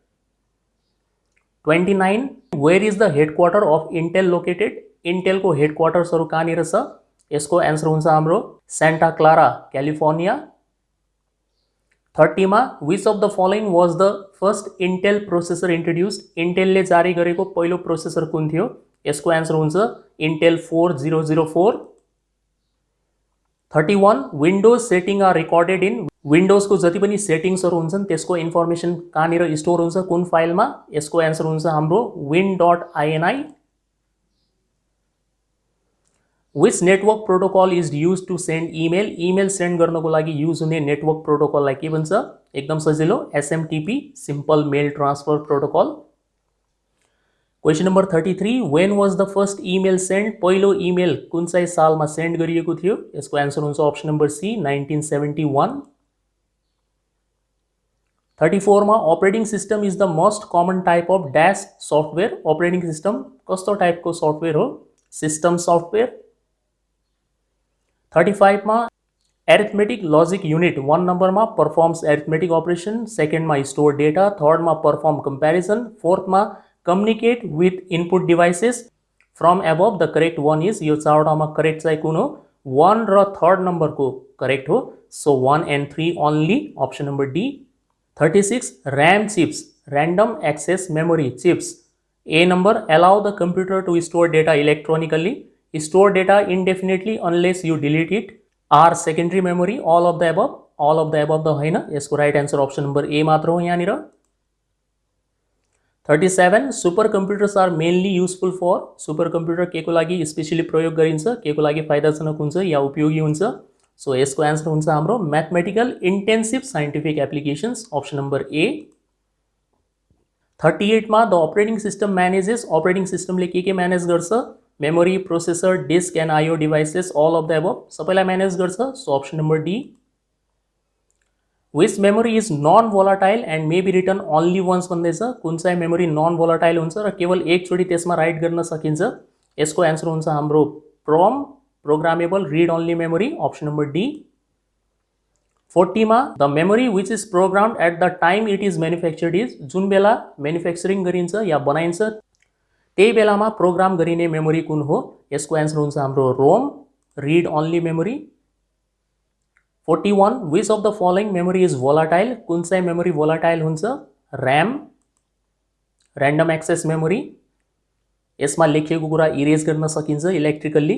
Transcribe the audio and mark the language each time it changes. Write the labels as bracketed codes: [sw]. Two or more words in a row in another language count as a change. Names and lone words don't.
[ne] 29 [en] where is the headquarter of Intel located, [ne] इंटेल को हेडक्वार्टर्सहरु कहाँनिर छ, यसको एन्सर हुन्छ हाम्रो सेन्टा क्लारा, क्यालिफोर्निया। 30 मा [en] which of the following was the first Intel processor introduced, [ne] इंटेलले जारी गरेको पहिलो प्रोसेसर कुन थियो, यसको एन्सर हुन्छ इंटेल 4004। 31 [en] Windows setting are recorded in, [ne] विंडोज को जति पनि सेटिंग्सहरु हुन्छन् त्यसको इन्फर्मेसन कहाँनिर स्टोर हुन्छ, कुन फाइलमा, यसको एन्सर हुन्छ हाम्रो win.ini। [en] which network protocol is use to send email, email send [ne] गर्नको लागि यूज हुने [en] network protocolलाई [ne] के भन्छ, एकदम सजिलो [en] SMTP, simple mail transfer protocol. question number 33 when was the first email send, [ne] पहिलो ईमेल कुन चाहिँ सालमा सेंड गरिएको थियो, यसको एन्सर हुन्छ [en] option number C, [ne] 1971। [en] 34 मा operating system is the most common type of dash software, operating system कस्तो typeको software हो, system software. 35 मा arithmetic logic unit 1 number मा performs arithmetic operation, second मा store data, third मा perform comparison, fourth मा communicate with input devices from above, the correct one is, [ne] यो चारवटामा करेक्ट चाहिँ कुन हो, 1 र [en] third number [ne] को करेक्ट हो, [en] so 1 and 3 only, option number D. 36 RAM chips, random access memory chips, A number allow the computer to store data electronically, store data indefinitely unless you delete it, are secondary memory, all of the above, all of the above the [ne] हैन, यसको [en] right answer option number A [ne] मात्र हो यहाँनिर। 37 [en] super computers are mainly useful for, super computer [ne] के को लागि स्पेशली प्रयोग गरिन्छ, के को लागि फाइदाजनक हुन्छ या उपयोगी हुन्छ, सो यसको एन्सर हुन्छ हाम्रो [en] mathematical intensive scientific applications, option number A. 38 मा the operating system manages, [ne] ऑपरेटिंग सिस्टमले के मैनेज गर्छ, [en] memory, processor, disk and IO devices, all of the above, [ne] सबैलाई मैनेज गर्छ, [en] so option number D. which memory is non volatile and may be return only once [ne] भन्दैछ, कुन चाहिँ मेमोरी नन भोलाटाइल हुन्छ र केवल एकचोटि त्यसमा राइट गर्न सकिन्छ, यसको एन्सर हुन्छ हाम्रो PROM, [en] programmable read only memory, option number D. 40 मा the memory which is programmed at the time it is manufactured is, [ne] जुन बेला मैन्युफैक्चरिंग गरिन्छ या बनाइन्छ त्यही बेलामा प्रोग्राम गरिने मेमोरी कुन हो, यसको एन्सर हुन्छ हाम्रो ROM, [en] read only memory. [ne] 41 [en] which of the following memory is volatile, [ne] कुन चाहिँ मेमोरी भोलाटाइल हुन्छ, RAM, [en] random access memory, [ne] यसमा लेखिएको कुरा इरेज गर्न सकिन्छ इलेक्ट्रिकली।